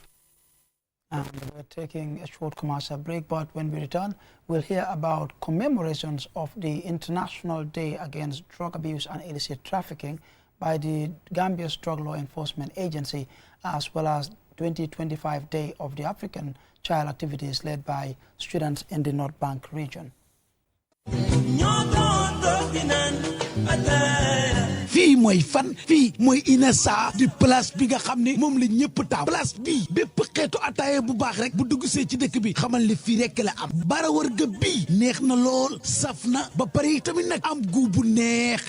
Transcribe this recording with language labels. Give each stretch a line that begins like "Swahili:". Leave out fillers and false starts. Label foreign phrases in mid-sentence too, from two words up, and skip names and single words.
English: And we're taking a short commercial break, but when we return, we'll hear about commemorations of the International Day Against Drug Abuse and Illicit Trafficking by the Gambia's Drug Law Enforcement Agency, as well as 2025 Day of the African Child activities led by students in the North Bank region.
Wolof: fii mooy fan fii mooy INESA di place bi nga xam ne moom la ñëpp taaw place bii bépp xeetu ataaya bu baax rek bu dugg see ci dëkk bi xamal li fii rek la am bara wërga bii neex na lool saf na ba pare tamit nag am gu bu neex